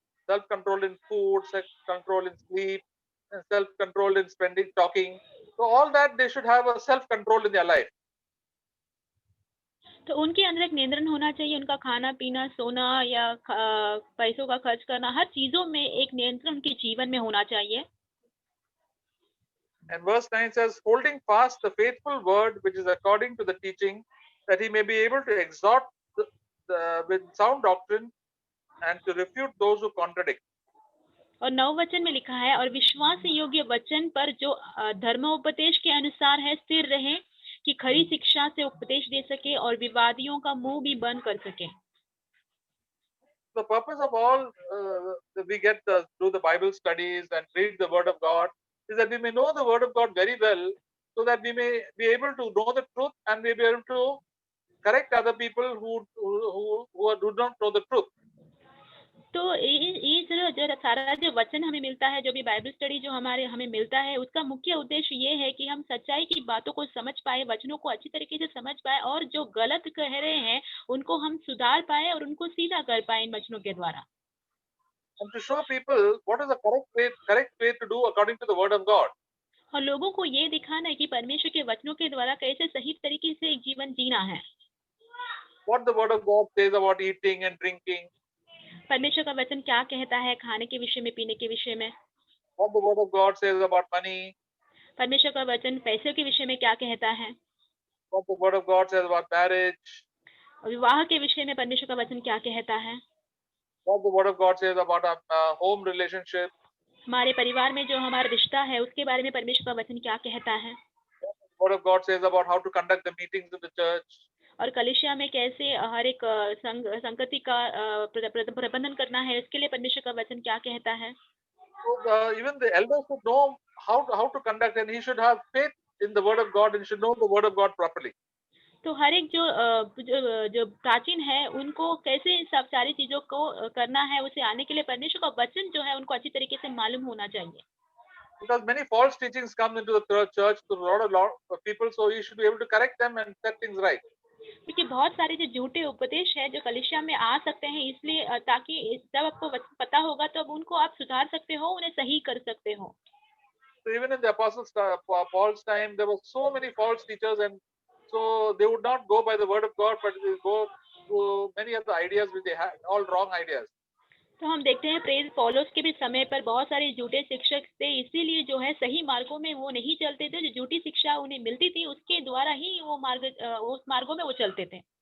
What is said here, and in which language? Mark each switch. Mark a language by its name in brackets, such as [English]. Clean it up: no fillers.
[English] Self control in food, self control in sleep, and self control in talking. So all that they should have a self control in their life. [Hindi] तो उनके अंदर एक नियंत्रण होना चाहिए. उनका खाना पीना, सोना या पैसों का खर्च करना, हर चीजों में एक नियंत्रण उनके जीवन में होना चाहिए. [English] And verse 9 says, holding fast the faithful word which is according to the teaching, that he may be able to exhort with sound doctrine and to refute those who contradict. [Hindi] और 9 वचन में लिखा है, और विश्वास योग्य वचन पर जो धर्मोपदेश के अनुसार है स्थिर रहे, कि खरी शिक्षा से उपदेश दे सके और विवादियों का मुंह भी बंद कर सके. [English] The purpose of all we get through the Bible studies and read the Word of God is that we may know the Word of God very well, so that we may be able to know the truth and we may be able to correct other people who do not know the truth. [Hindi] तो ये जो सारा जो वचन हमें मिलता है, जो भी बाइबल स्टडी जो हमें मिलता है, उसका मुख्य उद्देश्य ये है कि हम सच्चाई की बातों को समझ पाए, वचनों को अच्छी तरीके से समझ पाए और जो गलत कह रहे हैं उनको हम सुधार पाए और उनको सीधा कर पाए इन वचनों के द्वारा. [English] And to show people what is the correct way to do according to the word of God. [Hindi] और लोगों को ये दिखाना है कि परमेश्वर के वचनों के द्वारा कैसे सही तरीके से एक जीवन जीना है. [English] What the word of God says about eating and drinking. [Hindi] परमेश्वर का वचन क्या कहता है खाने के विषय में, पीने के विषय में. [English] What the word of God says about money. [Hindi] परमेश्वर का वचन पैसों के विषय में क्या कहता है. [English] What the word of God says about marriage. [Hindi] विवाह के विषय में परमेश्वर का वचन क्या कहता है. [English] What the word of God says about our home relationship. [Hindi] हमारे परिवार में जो हमारा रिश्ता है उसके बारे में परमेश्वर का वचन क्या कहता है. [English] What of God says about how to conduct the meetings in the church. [Hindi] और कलीसिया में कैसे हर एक संगति का प्रबंधन करना है, इसके लिए परमेश्वर का वचन क्या कहता है. [English] So even the elders should know how to conduct, and he should have faith in the word of God and should know the word of God properly. [Hindi] तो हर एक जो प्राचीन है उनको कैसे सब सारी चीजों को करना है, उसे आने के लिए परमेश्वर का वचन जो है उनको अच्छी तरीके से मालूम होना चाहिए. [English] Because many false teachings come into the church to a lot of people, so you should be able to correct them and set things right. [Hindi] क्योंकि बहुत सारे जो झूठे उपदेश है जो कलीसिया में आ सकते हैं, इसलिए ताकि जब आपको पता होगा तो अब उनको आप सुधार सकते हो, उन्हें सही कर सकते हो. [English] So even in the apostles Paul's time, there were so many false teachers, and so they would not go by the word of God, but they go to many other ideas which they had, all wrong ideas. [Hindi] तो हम देखते हैं प्रेरित पौलुस के भी समय पर बहुत सारे झूठे शिक्षक थे, इसीलिए जो है सही मार्गों में वो नहीं चलते थे। जो झूठी शिक्षा उन्हें मिलती थी उसके द्वारा ही वो उस मार्गों में वो चलते थे।